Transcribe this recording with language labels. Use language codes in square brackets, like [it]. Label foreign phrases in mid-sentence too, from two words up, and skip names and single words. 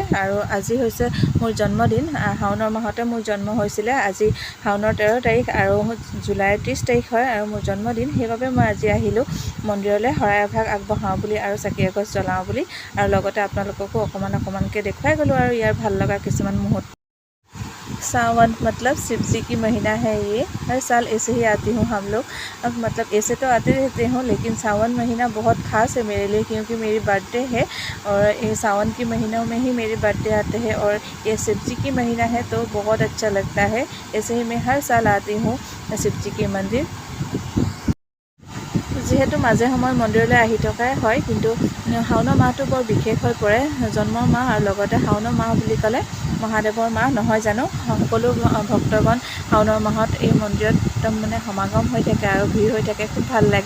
[as] আৰু আজি হৈছে মোৰ জন্মদিন, শাওণৰ মাহতে মোৰ জন্ম হৈছিলে। আজি শাওণৰ 13 তাৰিখ আৰু জুলাইৰ 30 তাৰিখ হয় আৰু মোৰ জন্মদিন। সেইবাবে মই আজি আহিলোঁ মন্দিৰলৈ শৰাই এভাগ আগবঢ়াওঁ বুলি আৰু চাকি এগছ জ্বলাওঁ বুলি। আৰু লগতে আপোনালোককো অকণমানকৈ দেখুৱাই গ'লোঁ আৰু ইয়াৰ ভাল লগা কিছুমান মুহূৰ্ত। [hi] सावन मतलब शिव जी की महीना है ये, हर साल ऐसे ही आती हूँ हम लोग। अब मतलब ऐसे तो आते रहते हूँ, लेकिन सावन महीना बहुत ख़ास है मेरे लिए, क्योंकि मेरी बर्थडे है और ये सावन के महीनों में ही मेरे बर्थडे आते हैं। और ये शिव जी की महीना है तो बहुत अच्छा लगता है। ऐसे ही मैं हर साल आती हूँ शिव जी के मंदिर। [as] যিহেতু মাজে সময় মন্দিৰলৈ আহি থকাই হয়, কিন্তু শাওণৰ মাহটো বৰ বিশেষ হৈ পৰে, জন্মৰ মাহ। আৰু লগতে শাওণৰ মাহ বুলি ক'লে মহাদেৱৰ মাহ নহয় জানো। সকলো ভক্তগণ শাওণৰ মাহত এই মন্দিৰত একদম মানে সমাগম হৈ থাকে আৰু ভিৰ হৈ থাকে, খুব ভাল লাগে।